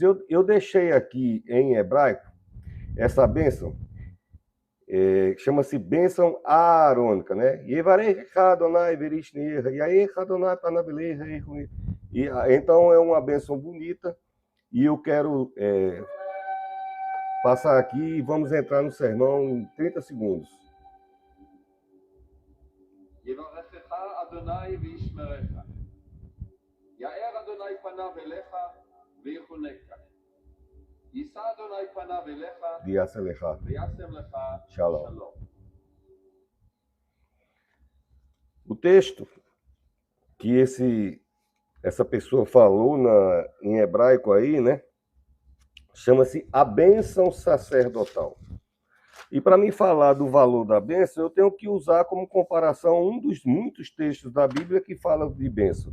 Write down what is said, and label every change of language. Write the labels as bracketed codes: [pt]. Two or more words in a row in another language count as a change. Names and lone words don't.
[pt] Eu deixei aqui em hebraico essa bênção, chama-se bênção aarônica, né? Então é uma bênção bonita e eu quero passar aqui e vamos entrar no sermão em 30 segundos. [he] יברכך אדוני וישמרך. יאר אדוני פניו אליך ויחונקה. יישא אדוני פניו אליך וישם לך שלום. [pt] O texto que essa pessoa falou em hebraico aí, né? Chama-se a bênção sacerdotal. E para mim falar do valor da bênção, eu tenho que usar como comparação um dos muitos textos da Bíblia que fala de bênção.